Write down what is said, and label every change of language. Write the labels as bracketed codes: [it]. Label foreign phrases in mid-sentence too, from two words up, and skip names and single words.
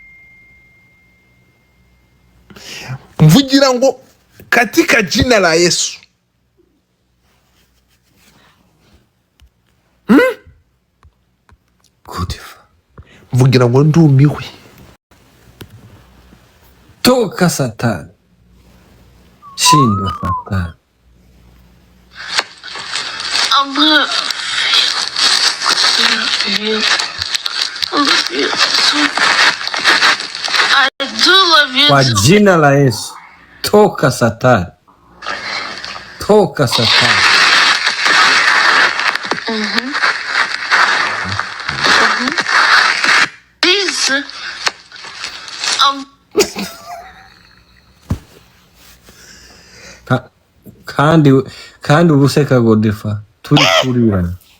[rw] Mvugira ngo [sw] katika jina la Yesu. [rw] Mvugira ngo ndumiwe. [sw] toka Satani. Shindwa Satani. [en] I do love you [sw] Kwa [en] too. [sw] jina la Yesu. Toka Satani. Toka Satani. [en] Please. [rw] Kandi ubuseka Godfather turi kurirana.